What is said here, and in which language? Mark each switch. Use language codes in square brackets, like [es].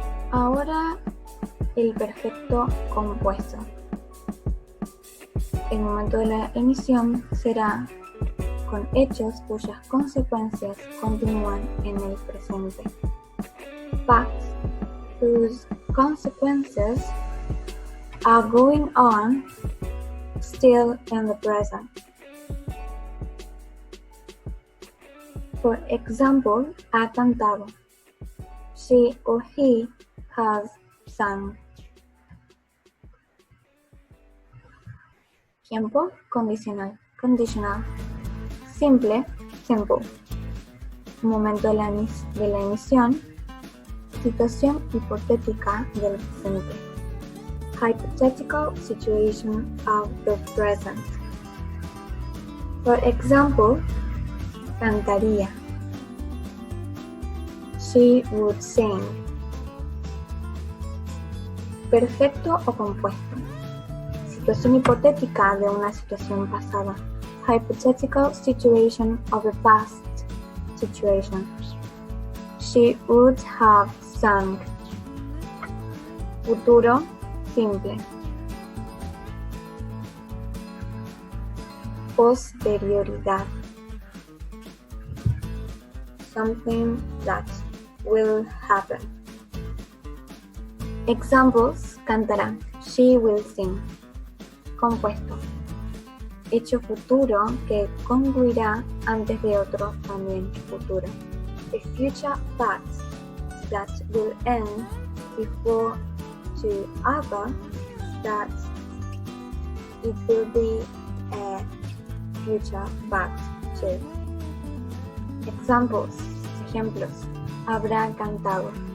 [es] Ahora el perfecto compuesto. El momento de la emisión será con hechos cuyas consecuencias continúan en el presente. [en] Facts whose consequences are going on still in the present. For example, ha cantado. She or he has sung. [es] Tiempo condicional. Simple, simple. Momento de la emisión. Situación hipotética del presente. [en] hypothetical situation of the present. For example, cantaría. She would sing. [es] Perfecto o compuesto. Situación hipotética de una situación pasada. [en] Hypothetical situation of a past situation. She would have sung. [es] Futuro simple. Posterioridad. [en] Something that will happen. Examples: cantará. She will sing. Compuesto. [es] Hecho futuro que concluirá antes de otro también futuro. [en] A future fact that will end before two other that it will be a future fact too. Examples, ejemplos. Habrá cantado.